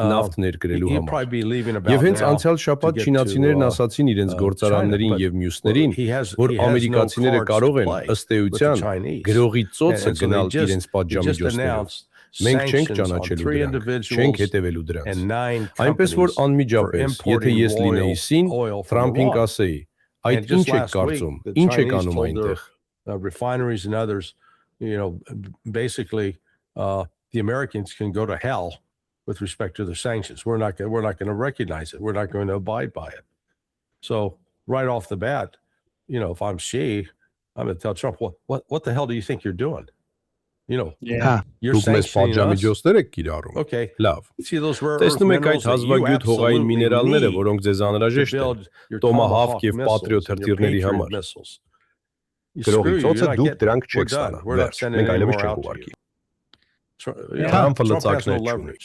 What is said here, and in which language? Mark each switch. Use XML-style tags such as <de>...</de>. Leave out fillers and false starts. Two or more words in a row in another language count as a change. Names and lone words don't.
<hy>նավթ ներկրելու համար։ Եվ հենց անցյալ շաբաթ չինացիներն ասացին իրենց գործարաններին եւ մյուսներին, որ ամերիկացիները կարող են ըստ էության գրողի ծոցը գնալ իրենց պատժամիջոցներով։ Մենք չենք ճանաչելու դրանք, չենք հետևելու դրանց։ Այնպես որ անմիջապես, եթե ես լինեի Սին, Թրամփին կասեի, այդ ինչ եք կարծում, ինչ եք անում այնտեղ։</hy> <en>Refineries and others, basically the Americans can go to hell with respect to the sanctions. We're not going to recognize it. We're not going to abide by it. So right off the bat, if I'm Xi, I'm going to tell Trump, what the hell do you think you're doing? You're sanctioning us. Okay.</en> <hy>Լավ։ Տեսնում եք այդ հազվագյուտ հողային միներալները, որոնք ձեզ անհրաժեշտ են Տոմահավք եւ Patriot հրթիռների համար։ Գրողի ծոցը դուք դրանք չեք ստանա։ Մենք այլևս չենք ուղարկի։ Թրամփը լծակներ չունի։</hy>